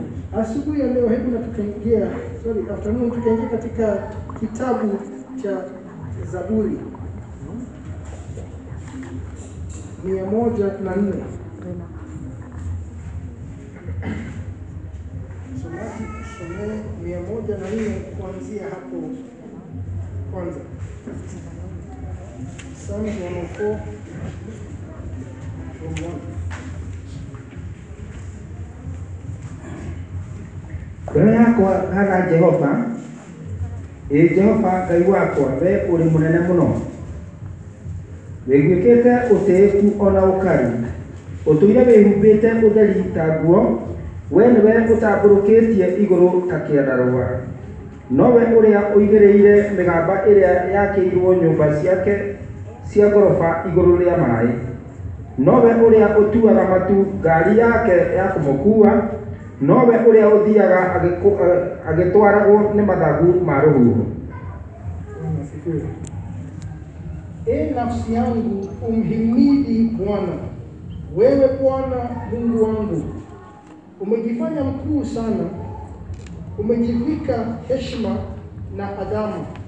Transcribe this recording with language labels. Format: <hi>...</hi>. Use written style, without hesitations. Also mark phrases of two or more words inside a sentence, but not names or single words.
<sw>Asubuhi ya leo hebu na afternoon tukaingia katika kitabu cha Zaburi 104. Somaji tusomee 104 kuanzia hapo kwanza.</sw> <en>Psalm 104 from 1.</en> <ki>Ngoro yakwa haga Jehova, Jehova Ngai wakwa, we uri munene muno. Wĩgwĩkĩte ũtĩĩku ona ũkari, ũtũire wĩhumbĩte ũtheri ta nguo, we nĩwe ũtambũrũkĩtie igũrũ ta kĩandarũa. Nowe ũrĩa ũigĩrĩire mĩgamba ĩrĩa yakĩirwo nyũmba ciake cia ngoroba igũrũ rĩa maĩ. Nowe ũrĩa ũtuaga matu ngari yake ya kũmũkuua, nowe ũrĩa ũthiaga agĩtwaragwo nĩ mathagu ma rũhuho.</ki> <sw>Nafsi yangu umhimidi Bwana. Wewe Bwana Mungu wangu, umejifanya mkuu sana, umejivika heshima na adhamu.</sw>